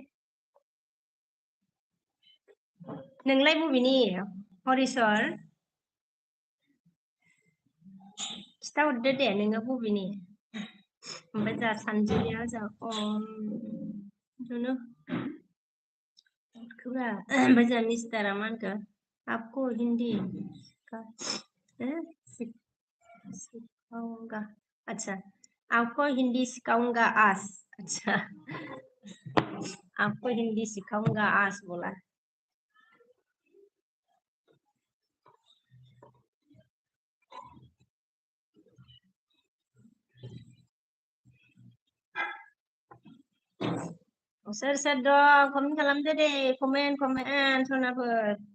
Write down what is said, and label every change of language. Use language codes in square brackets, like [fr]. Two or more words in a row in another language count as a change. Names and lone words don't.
[brx] नोंलाय बबेनि हरिस्वर खिथाहरदो दे नोङो बबेनि ओमफ्राय जा सानजुलिया जा ओमफ्राय जा मिस्टारा मा होनखो [hi] आपको हिंदी सिखाऊंगा अच्छा आपको हिंदी सिखाऊंगा आज अच्छा आपको हिंदी सिखाऊंगा आज [brx] बोला सोर दं कमेन्ट खालामदो दे कमेन्ट सनाफोर